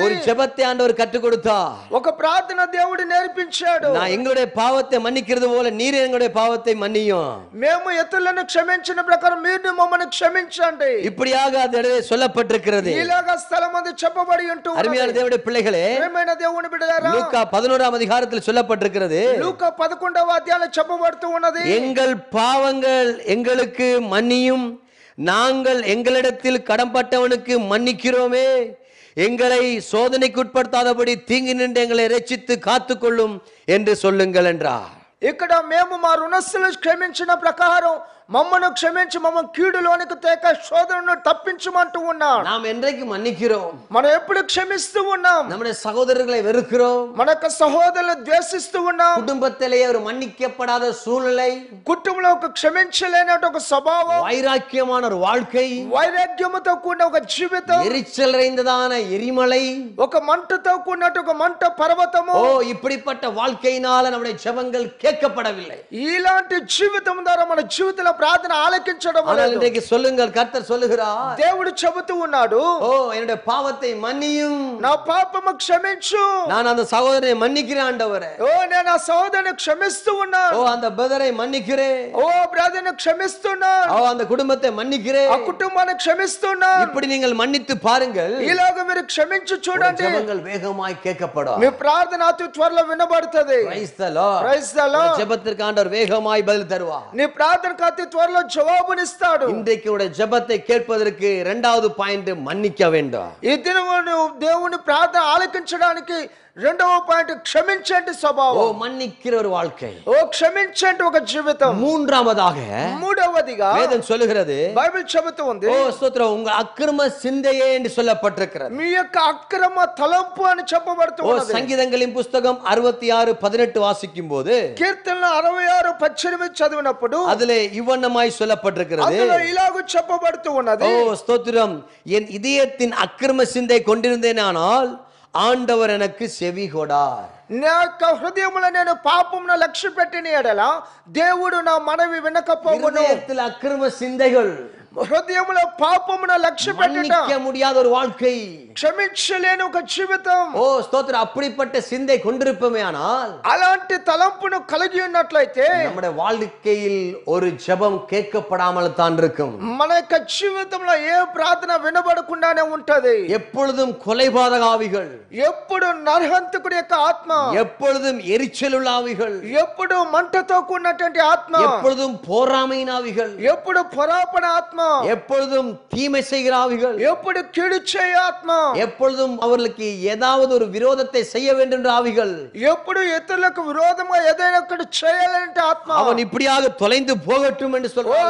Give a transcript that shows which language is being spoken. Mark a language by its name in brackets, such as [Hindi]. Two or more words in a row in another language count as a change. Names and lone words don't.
[Tamil] ஒரு ஜெபத்தை ஆண்டவர் கற்றுக் கொடுத்தா, [Telugu] ఒక ప్రార్థన దేవుడు నేర్పించాడు. [Tamil] நான் எங்களுடைய பாவத்தை மன்னிக்கிறது போல நீர் எங்களுடைய பாவத்தை மன்னியும், [Telugu] మేము ఇతరులను క్షమించిన ప్రకారం మీరు మమ్మల్ని క్షమించండి. [Tamil] இப்படியாக அந்த இடத்துல சொல்லப்பட்டிருக்கிறது. [Telugu] ఇలాగా స్థలమందు చెప్పబడి ఉంటూ [Tamil] அருமையான தேவனுடைய பிள்ளைகளே, [Telugu] ప్రియమైన దేవుని బిడ్డలారా, [Tamil] லூக்கா 11ஆம் அதிகாரத்தில் சொல்லப்பட்டிருக்கிறது, [Telugu] లూకా 11వ అధ్యాయంలో చెప్పబడుతూ ఉన్నది, [Tamil] எங்கள் பாவங்கள் எங்களுக்கு மன்னியும், நாங்கள் எங்களிடத்தில் கடன்பட்டவனுக்கு மன்னிக்கிறோமே, எங்களை சோதனைக்கு உட்படுத்தாதபடி தீங்கு நின்று எங்களை ரட்சித்து காத்துக்கொள்ளும் என்று சொல்லுங்கள் என்றார். [Telugu] ఇక్కడ మేము మా రుణస్తులు క్షమించిన ప్రకారం మమ్మను క్షమించి మమ్మ కీడులోనికి తేక శోధనను తప్పించమంటూ ఉన్నాడు. [Tamil] நாம் என்றைக்கு மன்னிக்கிறோம்? [Telugu] మనం ఎప్పుడు క్షమిస్తూ ఉన్నాం? [Tamil] நம்முடைய சகோதரர்களை வெறுக்கிறோம், [Telugu] మన యొక్క సహోదరులను ద్వేషిస్తూ ఉన్నాం. [Tamil] குடும்பத்திலேயே ஒரு மன்னிக்கப்படாத சூழ்நிலை, [Telugu] కుటుంబంలో ఒక క్షమించలేని ఒక స్వభావం, [Tamil] வைராக்கியமான ஒரு வாழ்க்கை, [Telugu] వైరాగ్యముతో కూడిన ఒక జీవితం, [Tamil] எரிச்சல் நிறைந்ததான எரிமலை, [Telugu] ఒక మంటతో కూడినట్టు ఒక మంట పర్వతము. [Tamil] ஓ இப்படிப்பட்ட வாழ்க்கையினால நம்முடைய ஜெபங்கள் கேட்கப்படவில்லை. [Telugu] ఇలాంటి జీవితం ద్వారా మన జీవితంలో ప్రార్థన ఆలకించడం [Tamil] ஆனால் [Telugu] లేదు. [Tamil] இன்றைக்கு சொல்லுங்கள், கர்த்தர் சொல்லுகிறார், [Telugu] దేవుడు చెబుతూ ఉన్నాడు, [Tamil] ஓ என்னுடைய பாவத்தை மன்னியும், [Telugu] నా పాపము క్షమించు, [Tamil] நான் அந்த சகோதரனை மன்னிக்கிறேன் ஆண்டவரே, [Telugu] ఓ నేను ఆ సహోదరుని క్షమిస్తూ ఉన్నాను, [Tamil] ஓ அந்த பிரதரை மன்னிக்கிறேன், [Telugu] ఓ బ్రదర్ని క్షమిస్తున్నాను, [Tamil] ஓ அந்த குடும்பத்தை மன்னிக்கிறேன். [Telugu] ఆ కుటుంబాన్ని క్షమిస్తున్నాను. [Tamil] இப்படி நீங்கள் மன்னித்து பாருங்கள், [Telugu] ఇలాగ మీరు క్షమించి చూడండి, [Tamil] ஜெபங்கள் வேகமாய் கேட்கப்படும். [Telugu] మీ ప్రార్థన అతి త్వరలో వినబడుతుంది. [English] Praise the Lord. Praise the Lord. [Tamil] ஜெபத்திற்கு ஆண்டவர் வேகமாய் பதில் தருவார். [Telugu] నీ ప్రార్థనకు అతి త్వరలో జవాబునిస్తాడు. [Tamil] இன்றைக்கு உடைய ஜெபத்தை கேட்பதற்கு இரண்டாவது பாயிண்ட், மன்னிக்க வேண்டும். [Telugu] ఈ దినమును దేవుని ప్రార్థన ఆలకించడానికి రెండవ పాయింట్ క్షమించేటి ஓ స్వభావం, [Tamil] மன்னிக்கிற ஒரு வாழ்க்கை. [Telugu] ఓ క్షమించేటి ఒక జీవితం. [Tamil] மூன்றாவதாக [Telugu] మూడవదిగా [Tamil] வேதம் சொல்லுகிறது, [Telugu] బైబిల్ చెబుతూ ఉంది, [Tamil] ஓ ஸ்தோத்திரம், உங்க அக்கிரம சிந்தையே என்று சொல்லப்பட்டிருக்கிறது. [Telugu] మీ యొక్క అక్రమ తలంపు అని చెప్పబడుతూ ஓ ఉన్నది. [Tamil] சங்கீதங்களின் புஸ்தகம் 66:18 வாசிக்கும் போது [Telugu] కీర్తనలు 66:18 చదివినప్పుడు [Tamil] அதிலே இவ்வண்ணமாய் சொல்லப்பட்டிருக்கிறது, [Telugu] అందులో ఇలాగ చెప్పబడుతూ ఉన్నది, [Tamil] ஓ ஸ்தோத்திரம், என் இதயத்தின் அக்கிரம சிந்தை கொண்டிருந்தேனானால் ஆண்டவர் எனக்கு செவி கொடார். [Telugu] నా యొక్క హృదయములో నేను పాపమును లక్ష్య పెట్టిన ఎడల దేవుడు నా మనవి వినకపోవును. [Tamil] இதயத்தில் அக்கிரம சிந்தைகள், [Telugu] హృదయములో పాపమును లక్ష్య పెట్టుట, [Tamil] மன்னிக்க முடியாத ஒரு வாழ்க்கை. [Telugu] క్షమించలేని ఒక జీవితం. [Tamil] ஓ ஸ்தோத்திரம், அப்படிப்பட்ட சிந்தை கொண்டிருப்போமே ஆனால் [Telugu] అలాంటి తలంపును కలిగి ఉన్నట్లయితే [Tamil] நம்முடைய வாழ்க்கையில் ஒரு ஜெபம் கேட்கப்படாமல் தான் இருக்கும். [Telugu] మన యొక్క జీవితంలో ఏ ప్రార్థన వినబడకుండానే ఉంటది. [Tamil] எப்பொழுதும் கொலைபாதக ஆவிகள், [Telugu] ఎప్పుడు నరహంతకుడి యొక్క ఆత్మ, [Tamil] எப்பொழுதும் எரிச்சலுள்ள ஆவிகள், [Telugu] ఎప్పుడు మంటతో కూడినటువంటి ఆత్మ, [Tamil] எப்பொழுதும் போராமையின் ஆவிகள், [Telugu] ఎప్పుడు పొరాపణ ఆత్మ, [Tamil] எப்பொழுதும் தீமை செய்கிற ஆவிகள், [Telugu] ఎప్పుడు కీడు చేయ ఆత్మ, [Tamil] எப்பொழுதும் அவர்களுக்கு ஏதாவது ஒரு விரோதத்தை செய்ய வேண்டும் என்ற ஆவிகள், [Telugu] ఎప్పుడు ఇతరులకు విరోధంగా ఏదైనా ఒకటి చేయాలంటే ఆత్మ, [Tamil] அவன் இப்படியாக தொலைந்து போகட்டும் என்று ఓ சொல்றார்கள்.